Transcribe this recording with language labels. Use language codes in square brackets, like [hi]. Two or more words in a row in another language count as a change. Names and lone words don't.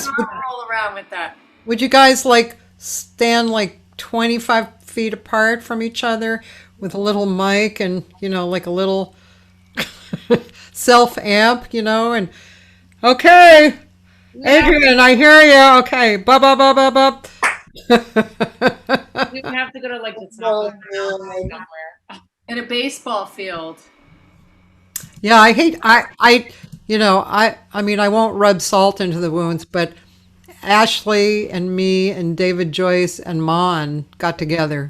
[en] I'll roll around with that. Would you guys stand 25 feet apart from each other with a little mic and, like a little self amp, and okay, Adrian, I hear you. Okay, ba ba ba ba ba. We would have to go to the top of the mountain somewhere. In a baseball field. Yeah, I hate I mean I won't rub salt into the wounds, but Ashley and me and David Joyce and Mon got together.